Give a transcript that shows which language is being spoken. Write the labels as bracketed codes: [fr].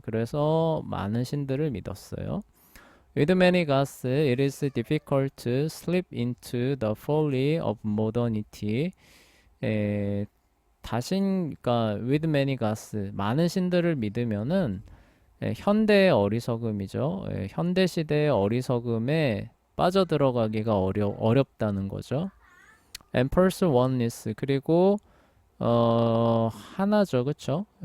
[ko] 그래서 많은 신들을 믿었어요. [en] With many gods, it is difficult to slip into the folly of modernity. [ko] 그러니까 [en] with many gods, [ko] 많은 신들을 믿으면은 현대의 어리석음이죠. 현대 시대의 어리석음에 빠져들어가기가 어렵다는 거죠. [en] And pursue oneness, [ko] 그리고 하나죠, 그쵸?